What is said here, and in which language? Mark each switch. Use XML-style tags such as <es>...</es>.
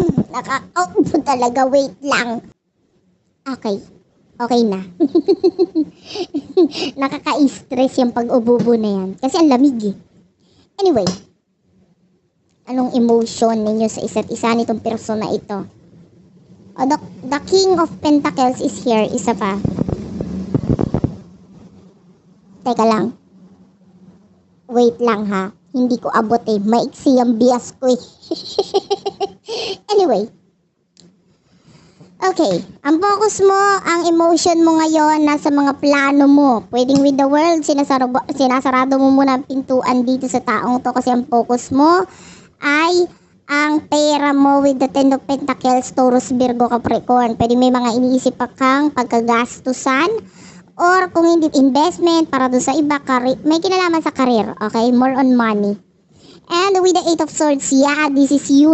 <tl>Nakakaupo talaga, wait lang. Okay. Okay na. Nakaka-stress yung pag-ububo na yan. Kasi ang lamig Anyway. Anong emotion ninyo sa isa't isa nitong person na ito?</tl> <en>The King of Pentacles is here.</en> <tl>Isa pa. Teka lang. Wait lang ha. Hindi ko abot maiksi ang bias ko Anyway. Okay. Ang focus mo, ang emotion mo ngayon, nasa mga plano mo. Pwedeng with the world, sinasarado mo muna ang pintuan dito sa taong to kasi ang focus mo ay ang pera mo with the Ten of Pentacles, Taurus, Virgo, Capricorn. Pwede may mga iniisip pa kang pagkagastusan or kung hindi investment para doon sa iba, may kinalaman sa career.</tl> <en>Okay? More on money. And with the Eight of Swords, yeah, this is you.</en>